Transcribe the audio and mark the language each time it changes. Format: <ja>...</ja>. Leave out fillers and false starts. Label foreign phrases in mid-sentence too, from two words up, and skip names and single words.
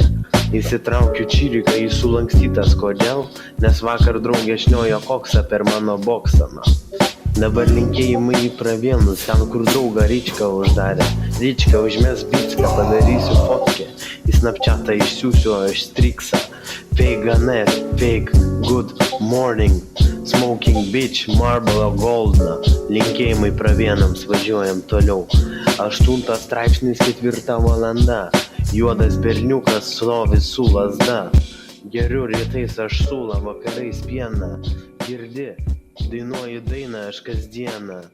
<lt>Įsitraukiu čiriką, jis sulankstytas, kodėl? Nes vakar draugė šniojo koksą per mano boksą. Dabar linkėjimai į pravienus, ten kur draugą Ryčką uždarė. Ryčką užmes bicką, padarysiu fotkę, į Snapchatą išsiųsiu aš striksą.</lt> <en>Fake ane, fake, good morning, smoking bitch, marble gold.</en> <lt>Linkėjimai pravienams, važiuojam toliau. 8 straipsnis 4 valanda, juodas berniukas stovi su lazda. Geriu rytais aš sulą, vakarais pieną. Girdi, dainuoju dainą aš kasdieną.</lt>